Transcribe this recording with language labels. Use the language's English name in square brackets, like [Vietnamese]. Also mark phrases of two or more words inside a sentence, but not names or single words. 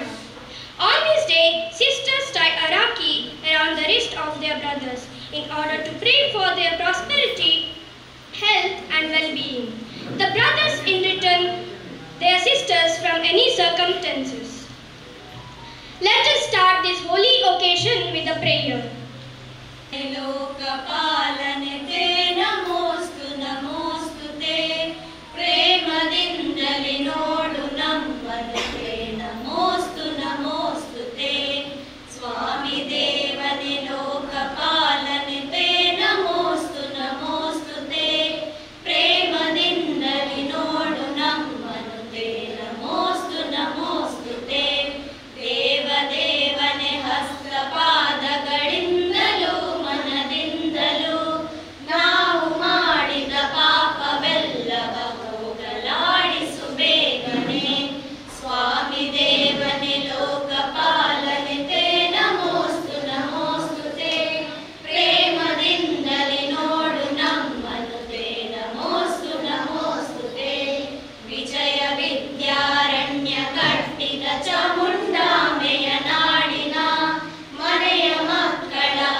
[English] On this day, sisters tie a rakhi around the wrist of their brothers in order to pray for their prosperity, health and well-being. The brothers in return their sisters from any circumstances. Let us start this holy occasion with a prayer. [Kannada] ಲೋಕಪಾಲನೆ ನಮೋಸ್ತು ನಮೋಸ್ತುತೆ ಪ್ರೇಮದಿಂದಲಿ ನೋಡು ನಮ್ಮನ್ನು ನಮೋಸ್ತು ನಮೋಸ್ತುತೆ ಸ್ವಾಮಿ ದೇವನೆ ಲೋಕಪಾಲನೆ ನಮೋಸ್ತು ನಮೋಸ್ತುತೆ ಪ್ರೇಮದಿಂದಲಿ ನೋಡು ನಮ್ಮನ್ನು ನಮೋಸ್ತು ನಮೋಸ್ತುತೆ ದೇವ ದೇವನೆ hastapadagalindalo ಮನದಿಂದಲೂ ನಾವು ಮಾಡಿದ ಪಾಪವೆಲ್ಲವ ಹೋಗಲಾಡಿಸು ಬೇಗನೆ ಸ್ವಾಮಿ ದೇವನೇ ಲೋಕಪಾಲನೆ ನಮೋಸ್ತು ನಮೋಸ್ತುತೆ ಪ್ರೇಮದಿಂದಲೇ ನೋಡು ನಮ್ಮನ್ನು ನಮೋಸ್ತು ನಮೋಸ್ತುತೆ ವಿಜಯ ವಿದ್ಯಾರಣ್ಯ ಕಟ್ಟಿದ ಚಾಮುಂಡಾಂಬೆಯ ನಾಡಿನ ಮನೆಯ ಮಕ್ಕಳ